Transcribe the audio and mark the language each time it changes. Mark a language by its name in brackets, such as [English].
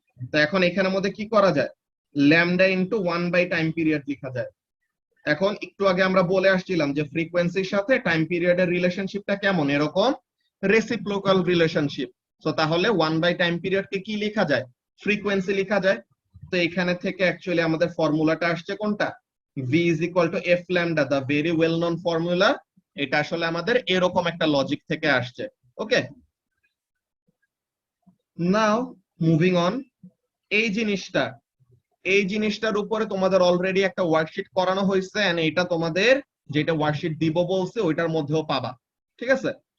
[Bangla] তো এখন এখানের মধ্যে কি করা যায়? Lambda into 1 by time period লেখা যায়। এখন একটু আগে আমরা বলে আসছিলাম যে ফ্রিকোয়েন্সির সাথে টাইম পিরিয়ডের রিলেশনশিপটা কেমন? এরকম রেসিপ্রোকাল রিলেশনশিপ। সো তাহলে 1 বাই টাইম পিরিয়ডকে কি লেখা যায়? ফ্রিকোয়েন্সি লেখা যায়। তো এখানে থেকে অ্যাকচুয়ালি আমাদের ফর্মুলাটা আসছে কোনটা? [English] v is equal to f lambda, the very well known formula. [Bangla] এটা আসলে আমাদের এরকম একটা লজিক থেকে আসছে। [English] Okay, now moving on. [Bangla] এই জিনিসটার উপরে তোমাদের অলরেডি একটা ওয়ার্কশিট করানো হয়েছে, এন্ড এটা তোমাদের যেটা ওয়ার্কশিট দিব বলছে ওইটার মধ্যেও পাবা, ঠিক আছে?